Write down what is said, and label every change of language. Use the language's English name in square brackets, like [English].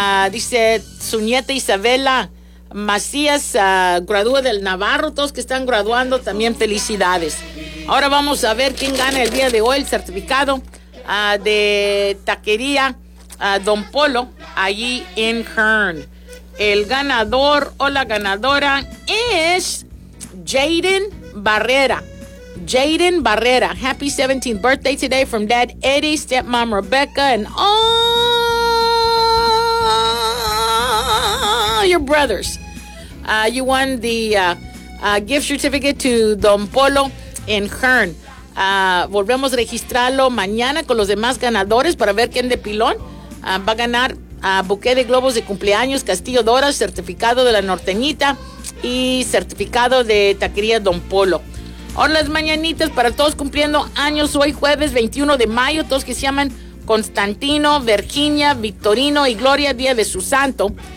[Spanish] Dice su nieta Isabela Macías, gradúa del Navarro, todos que están graduando, también felicidades. Ahora vamos a ver quién gana el día de hoy el certificado de taquería Don Polo, allí en Hearn. El ganador o la ganadora es Jaden Barrera. [English] Jaden Barrera, happy 17th birthday today from Dad Eddie, Stepmom Rebecca, and all your brothers. You won the gift certificate to Don Polo in Hearn. [Spanish] Volvemos a registrarlo mañana con los demás ganadores para ver quién de pilón va a ganar buque de globos de cumpleaños, Castillo Dora, certificado de la Norteñita y certificado de taquería Don Polo. Hola, las mañanitas para todos cumpliendo años hoy jueves 21 de mayo, todos que se llaman Constantino, Virginia, Victorino y Gloria, día de su santo.